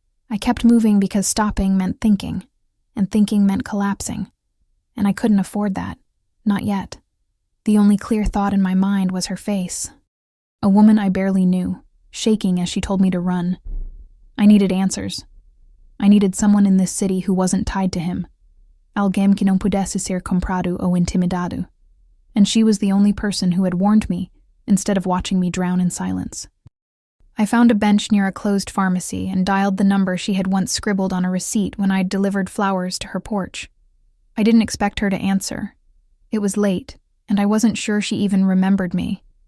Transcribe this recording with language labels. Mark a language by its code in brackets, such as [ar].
[en] I kept moving because stopping meant thinking, and thinking meant collapsing. And I couldn't afford that. Not yet. The only clear thought in my mind was her face. A woman I barely knew, shaking as she told me to run. I needed answers. I needed someone in this city who wasn't tied to him. [pt] Alguém que não pudesse ser comprado ou intimidado. [en] And she was the only person who had warned me, instead of watching me drown in silence. I found a bench near a closed pharmacy and dialed the number she had once scribbled on a receipt when I'd delivered flowers to her porch. I didn't expect her to answer. It was late, and I wasn't sure she even remembered me.